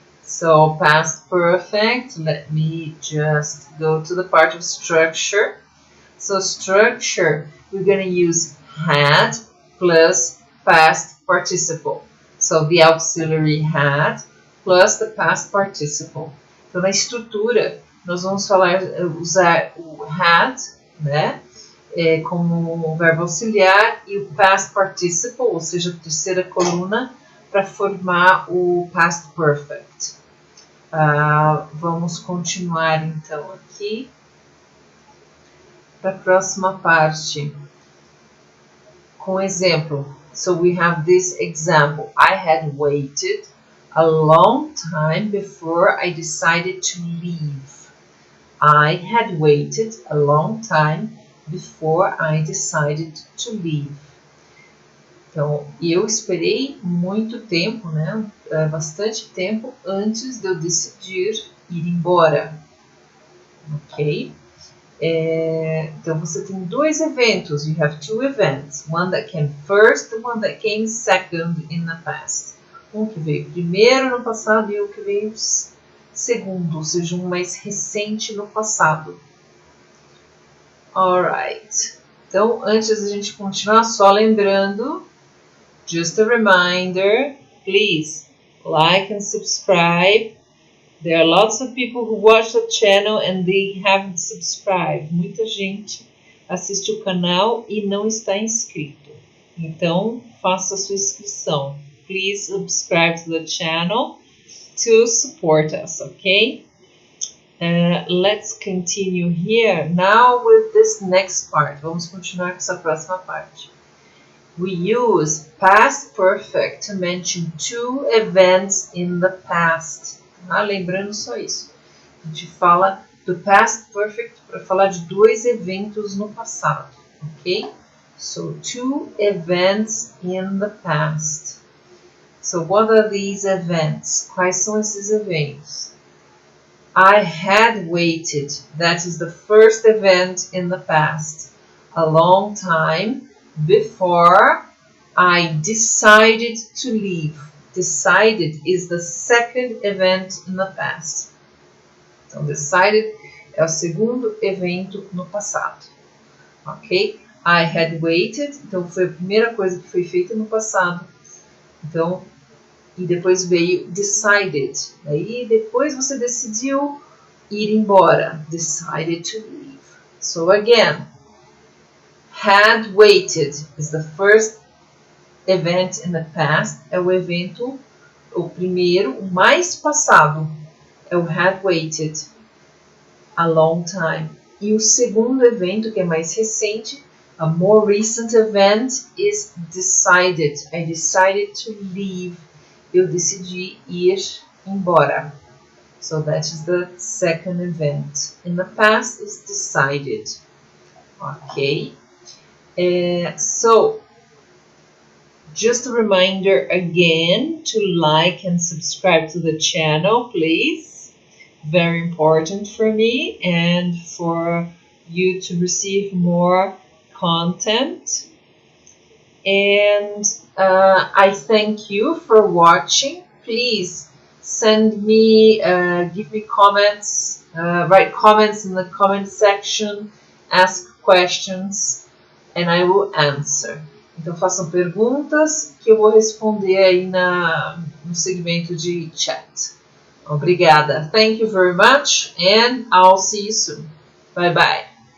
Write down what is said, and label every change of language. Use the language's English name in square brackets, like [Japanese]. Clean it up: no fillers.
[English] So past perfect, let me just go to the part of structure. So structure, we're going to use had plus past participle. So the auxiliary had plus the past participle. [Portuguese] Então na estrutura, nós vamos usar o had, né? Como verbo auxiliar e o past participle, ou seja, a terceira coluna, para formar o past perfect. Vamos continuar então aqui para a próxima parte com exemplo. [English] So we have this example. I had waited a long time before I decided to leave. I had waited a long time before I decided to leave. [Portuguese] Então, eu esperei muito tempo, né? Bastante tempo antes de eu decidir ir embora. Ok? Então, você tem dois eventos. [English] You have two events. One that came first, one that came second in the past. [Portuguese] Um que veio primeiro no passado e um que veio segundo, ou seja, um mais recente no passado. [English] Alright. [Portuguese] Então, antes da gente continuar, só lembrando, [English] just a reminder, please like and subscribe. There are lots of people who watch the channel and they haven't subscribed. [Portuguese] Muita gente assiste o canal e não está inscrito. Então, faça a sua inscrição. [English] Please subscribe to the channel to support us, okay? Let's continue here now with this next part. [Portuguese] Vamos continuar com essa próxima parte. [English] We use past perfect to mention two events in the past. [Portuguese] Lembrando só isso. A gente fala do past perfect para falar de dois eventos no passado. Ok? [English] So, two events in the past. So, what are these events? [Portuguese] Quais são esses eventos? [English] I had waited, that is the first event in the past, a long time before I decided to leave. Decided is the second event in the past. [Portuguese] Então, decided é o segundo evento no passado. Ok? [English] I had waited, [Portuguese] então foi a primeira coisa que foi feita no passado. Então, e depois veio decided. Aí depois você decidiu ir embora. [English] Decided to leave. So again, had waited is the first event in the past. [Portuguese] É o evento, o primeiro, o mais passado. É o [English] had waited a long time. [Portuguese] E o segundo evento, que é mais recente, [English] a more recent event, is decided. I decided to leave. [Portuguese] Eu decidi ir embora. [English] So that is the second event. In the past is decided. Okay. So, just a reminder again to like and subscribe to the channel, please. Very important for me and for you to receive more content. And I thank you for watching. Please send me, give me comments, write comments in the comment section, ask questions, and I will answer. [Portuguese] Então façam perguntas que eu vou responder aí no segmento de chat. Obrigada. [English] Thank you very much and I'll see you soon. Bye bye.